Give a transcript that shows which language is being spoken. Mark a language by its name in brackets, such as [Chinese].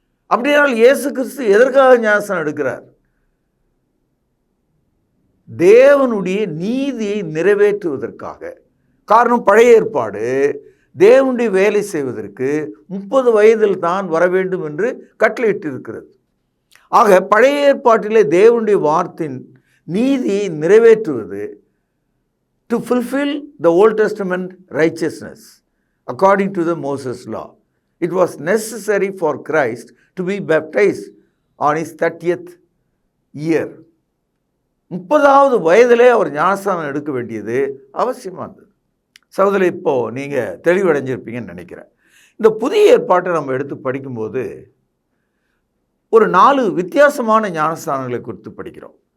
[Tamil] அப்படியானால் இயேசு கிறிஸ்து எதற்காக ஞானஸ்தானம் எடுக்கிறார்? தேவனுடைய நீதியை நிறைவேற்றுவதற்காக. காரணம், பழைய ஏற்பாடு தேவனுடைய வேலை செய்வதற்கு 30 வயதில் தான் வர வேண்டும் என்று கட்டளையிட்டிருக்கிறது. ஆக பழைய ஏற்பாட்டிலே தேவனுடைய வார்த்தையின் நீதியை நிறைவேற்றுவது, [English] To fulfill the Old Testament righteousness according to the Moses law. It was necessary for Christ to be baptized on his 30th year. [Tamil] 30வது வயதிலே அவர் ஞானஸ்தானம் எடுக்க வேண்டியது அவசியமானது. சகோதரி, இப்போது நீங்கள் தெளிவடைஞ்சிருப்பீங்கன்னு நினைக்கிறேன். இந்த புதிய ஏற்பாட்டை நம்ம எடுத்து படிக்கும்போது ஒரு 4 வித்தியாசமான ஞானஸ்தானங்களை குறித்து படிக்கிறோம்.